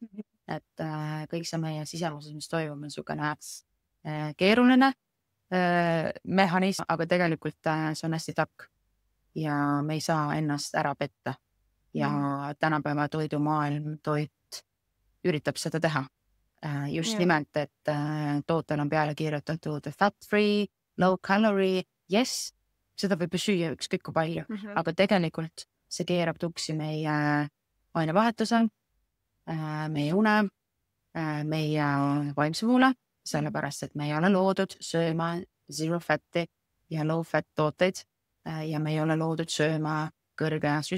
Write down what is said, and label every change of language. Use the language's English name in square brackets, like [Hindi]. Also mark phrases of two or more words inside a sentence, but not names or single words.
[Estonian] Et kõik see meie sisemuses, mis toimub, on niisugune keeruline mehhanism, aga tegelikult see on hästi tark ja me ei saa ennast ära petta. Ja tänapäeva toidumaailm, toit üritab seda teha. Just nimelt, et tootel on peale kirjutatud [English] fat free, low calorie, yes, [Estonian] seda võib süüa ükskõik kui palju, aga tegelikult see keerab tuksi meie ainevahetuse, meie une, meie vaimse voole, sellepärast, et me ei ole loodud sööma [English] zero fat'i [Estonian] ja [English] low fat [Estonian] tooteid ja me ei ole loodud sööma kõrge